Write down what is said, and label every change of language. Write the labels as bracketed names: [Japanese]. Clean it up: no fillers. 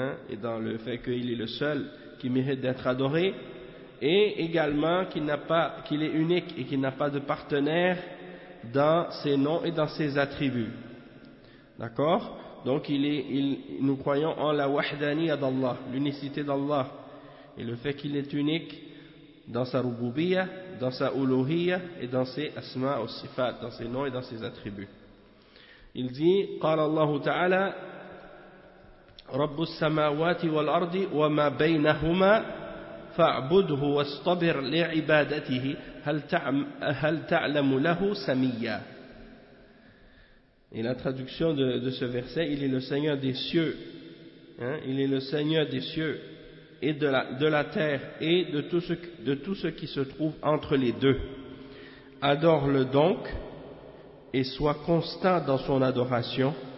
[French] et dans le fait qu'il est le seul qui mérite d'être adoré, et également qu'il est unique et qu'il n'a pas de partenaire dans ses noms et dans ses attributs. D'accord? Donc nous croyons en la wahdaniya d'Allah, l'unicité d'Allah, et le fait qu'il est unique, dans sa ruboubiya, dans sa uluhiyya et dans ses asma ou sifat, dans ses noms et dans ses attributs. Il dit [Arabic] قال الله تعالى رب السماوات والأرض وما بينهما فاعبده واستبر لعبادته هل تعلم له سميا. [French] Et la traduction de ce verset, il est le Seigneur des cieux, il est le Seigneur des cieux et de la terre et de tout ce qui se trouve entre les deux. Adore-le donc et sois constant dans son adoration.